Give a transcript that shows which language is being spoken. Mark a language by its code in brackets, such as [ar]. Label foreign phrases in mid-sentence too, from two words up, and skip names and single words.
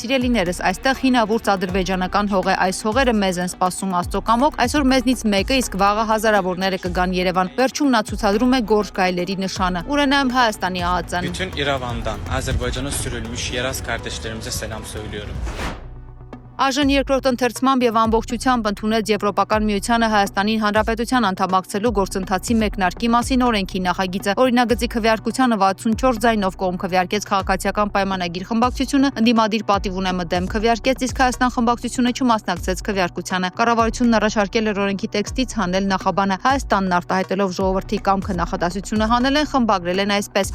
[hy] «Սիրելիներս, այստեղ հինավուրց ադրբեջանական հող է, այս հողերը մեզ են սպասում Աստծո կամոք, այսօր մեզնից մեկը, իսկ վաղը հազարավորները կգան Երևան»։ Վերջում նա ցուցադրում է գորշ գայլերի նշանը։ Ուրենայում Հայաստանի ԱԱԾ-ն։ [az] Bütün İrəvandan Azərbaycana sürülmüş yeraz [tr] kardeşlerimize selam söylüyorum. [hy] Այժմ երկրորդ ընթերցմամբ եւ ամբողջությամբ ընդունեց Եվրոպական միությանը Հայաստանին Հանրապետության անդամակցելու գործընթացի մեկնարկի մասին օրենքի նախագիծը։ Օրինագծի քվեարկությանը 64 ձայնով կողմ քվեարկեց Քաղաքացիական պայմանագիր խմբակցությունը, ընդդիմադիր պատիվ ունեմը դեմ քվեարկեց, իսկ Հայաստան խմբակցությունը չմասնակցեց քվեարկությանը։ Կառավարությունն առաջարկել էր օրենքի տեքստից հանել նախաբանը։ Հայաստանն արտահայտելով ժողովրդի կամքը նախադասությունը հանել են, խմբագրել են այսպես.